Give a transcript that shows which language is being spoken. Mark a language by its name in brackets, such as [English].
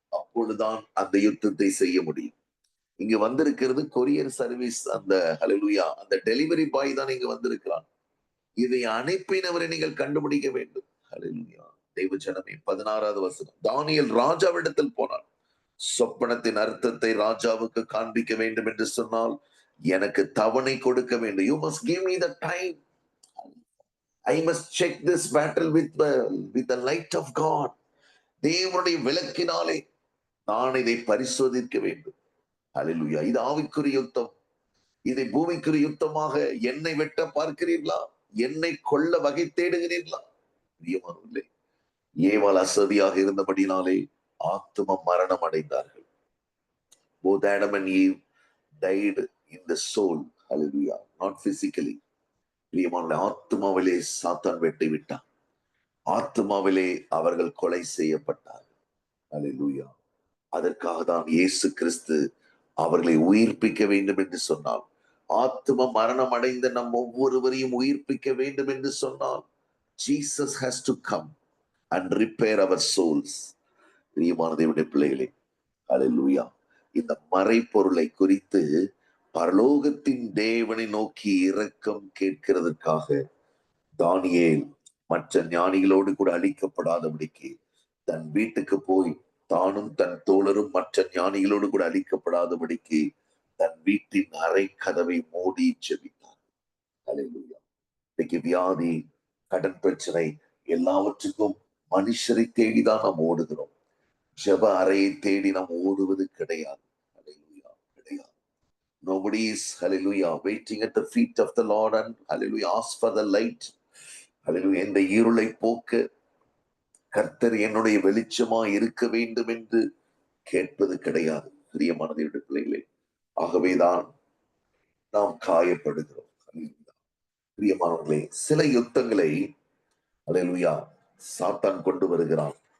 [Tamil] அப்பொழுதுதான் அந்த யுத்தத்தை செய்ய முடியும். இங்க வந்திருக்கிறது கொரியர் சர்வீஸ், அந்த ஹalleluya, அந்த டெலிவரி பாய் தான் இங்க வந்திருக்கிறான். இதை அனுப்பினவரை நீங்கள் கண்டுபிடிக்க வேண்டும். ஹalleluya. தேவஜனமே, 16வது வசனம். தானியேல் ராஜாவிடத்தில் போனான். சொப்பனத்தின் அர்த்தத்தை ராஜாவுக்கு காண்பிக்க வேண்டும் என்று சொன்னால் எனக்கு தவணை கொடுக்க வேண்டும். [English] You must give me the time. I must check this battle with the light of God. [Tamil] தேவனுடைய விளக்கினாலே நான் இதை பரிசோதிக்க வேண்டும். ஹalleluya. இது ஆவிக்குரிய யுத்தம். இதை பூமிக்குரிய யுத்தமாக என்னை வெட்ட பார்க்கிறீர்களா? என்னை கொல்ல வகை தேடுகிறீர்களா? பிரியமானவர்களே, ஏவாள் அசதியாக இருந்தபடினாலே ஆத்தும மரணம் அடைந்தார்கள். [English] Both Adam and Eve died in the soul. Hallelujah. Not physically. [Tamil] பிரியமானவர்களே, ஆத்துமாவிலே சாத்தான் வெட்டி விட்டான். ஆத்துமாவிலே அவர்கள் கொலை செய்யப்பட்டார்கள். Hallelujah. அதற்காக தான் இயேசு கிறிஸ்து அவர்களை உயிர்ப்பிக்க வேண்டும் என்று சொன்னார். ஆத்தும மரணம் அடைந்த நம் ஒவ்வொருவரையும் உயிர்ப்பிக்க வேண்டும் என்று சொன்னால் [English] Jesus has to come and repair our souls. [Tamil] பிரியமான தேவனுடைய பிள்ளைகளே, ஹalleluya. இந்த மறைபொருளை குறித்து பரலோகத்தின் தேவனை நோக்கி இரக்கம் கேட்கிறதற்காக தானியேல் மற்ற ஞானிகளோடு கூட அழிக்கப்படாதபடிக்கு தன் வீட்டுக்கு போய் தானும் தன் தோழரும் மற்ற ஞானிகளோடு கூட அழிக்கப்படாதபடிக்கு தன் வீட்டின் அறை கதவை மூடி ஜெபித்தார். ஹalleluya. இன்னைக்கு வியாதி, கடன் பிரச்சனை, எல்லாவற்றுக்கும் மனுஷரை தேடிதான் நாம் ஓடுகிறோம். ஜெப அறையை தேடி நாம் ஓடுவது கிடையாது. ஹalleluya. கிடையாது. [English] Nobody is, hallelujah, waiting at the feet of the Lord and, hallelujah, ask for the light. Hallelujah. [Tamil] இந்த இருளை போக்க கர்த்தர் என்னுடைய வெளிச்சமா இருக்க வேண்டும் என்று கேட்பது கிடையாது. பிரியமான தேவனுடைய பிள்ளைகளே, ஆகவேதான் நாம் காயப்படுகிறோம். பிரியமானவர்களே, சில யுத்தங்களை ஹalleluya சாத்தான் கொண்டு வருகிறான்.